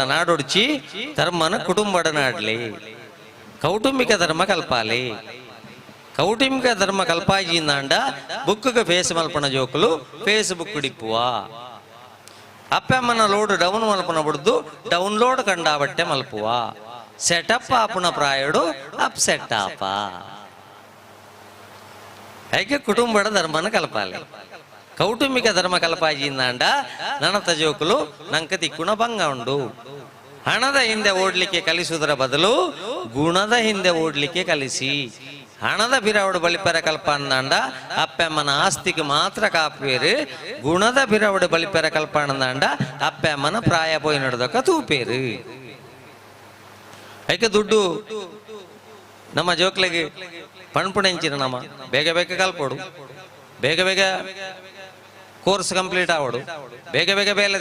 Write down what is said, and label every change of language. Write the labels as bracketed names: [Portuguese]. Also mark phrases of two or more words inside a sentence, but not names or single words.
[Tulu] ನಾಡೊಡ್ಚಿ ಧರ್ಮನ ಕುಟುಂಬಡ ನಾಡ್ಲಿ ಕೌಟುಂಬಿಕ ಧರ್ಮ ಕಲ್ಪಾಲಿ ಕೌಟುಂಬಿಕ ಧರ್ಮ ಕಲ್ಪಾಜಿಂದಾಂಡ ಬುಕ್ಗೆ ಫೇಸ್ ಮಲ್ಪನ ಜೋಕುಲು ಫೇಸ್ಬುಕ್ ಡಿಪ್ಪುವ ಅಪ್ಪಮ್ಮನ [English] load down [Tulu] ಮಲ್ಪನ ಬಿಡ್ದು ಡೌನ್ಲೋಡ್ ಕಂಡಾಬಟ್ಟೆ ಮಲ್ಪುವ ಸೆಟಪ್ ಆಪುನ ಪ್ರಾಯಡು ಅಪ್ಸೆಟ್ ಆಪ ಹೇಗೆ ಕುಟುಂಬದ ಧರ್ಮನ ಕಲ್ಪಾಲಿ ಕೌಟುಂಬಿಕ ಧರ್ಮ ಕಲ್ಪಾಜಿಂದಾಂಡ ನನತ ಜೋಕುಲು ನಂಕ ತಿಕ್ಕುಣ ಭಂಗ ಉಂಡು [Kannada] ಹಣದ ಹಿಂದೆ ಓಡ್ಲಿಕ್ಕೆ ಕಲಿಸುವುದರ ಬದಲು ಗುಣದ ಹಿಂದೆ ಓಡ್ಲಿಕ್ಕೆ ಕಲಿಸಿ [Tulu] ಹಣದ ಬಿರವಡು ಬಲಿಪೆರ ಕಲ್ಪ ಅಂದಾಂಡ ಅಪ್ಪಮ್ಮನ ಆಸ್ತಿಗೆ ಮಾತ್ರ ಕಾಪೇರು ಗುಣದ ಬಿರವಡು ಬಲಿಪೆರ ಕಲ್ಪ ಅಂದಾಂಡ ಅಪ್ಪಮ್ಮನ ಪ್ರಾಯ ಪೋಯಿ ನಡೆದಕ ತೂಪೇರು ಐಕೆ ದುಡ್ಡು ನಮ್ಮ ಜೋಕ್ಲೆಗೆ ಪಣ್ಪುಣೆಂಚಿನ ನಮ್ಮ ಬೇಗ ಬೇಗ ಕಲ್ಪೋಡು ಬೇಗ ಬೇಗ [English] course complete [Tulu] ಆವಡು ಬೇಗ ಬೇಗ ಬೇಲೆ